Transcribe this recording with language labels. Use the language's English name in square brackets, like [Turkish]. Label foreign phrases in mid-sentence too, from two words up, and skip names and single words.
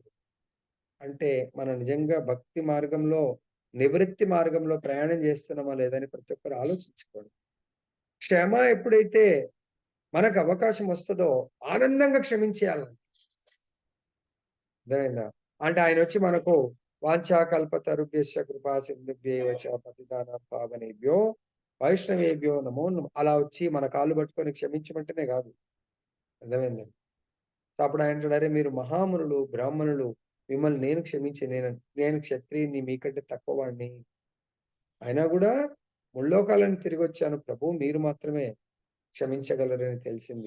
[Telugu] అంటే మనం నిజంగా భక్తి మార్గంలో, నివృత్తి మార్గంలో ప్రయాణం చేస్తున్నామా లేదని ప్రతి ఒక్కరు ఆలోచించుకోండి. క్షమ ఎప్పుడైతే మనకు అవకాశం వస్తదో ఆనందంగా క్షమించేయాలి. అర్థమైందా? అంటే ఆయనొచ్చి మనకు [Sanskrit] వాంఛాకల్పతరుభ్యశ్చ కృపా సింధుభ్యేవ చ పతితానాం పావనేభ్యో వైష్ణవేభ్యో నమో నమః [Telugu] అలా వచ్చి మన కాళ్ళు పట్టుకొని క్షమించమంటేనే కాదు. అర్థమైందా? సో అప్పుడు ఆయన అంటాడు, "అరే మీరు మహామునులు, బ్రాహ్మణులు మిమ్మల్ని నేను నేను క్షత్రియుడిని మీకంటే తక్కువ వాడిని. అయినా కూడా ముల్లోకాలను తిరిగొచ్చాను ప్రభు మీరు మాత్రమే క్షమించగలరని తెలిసింది."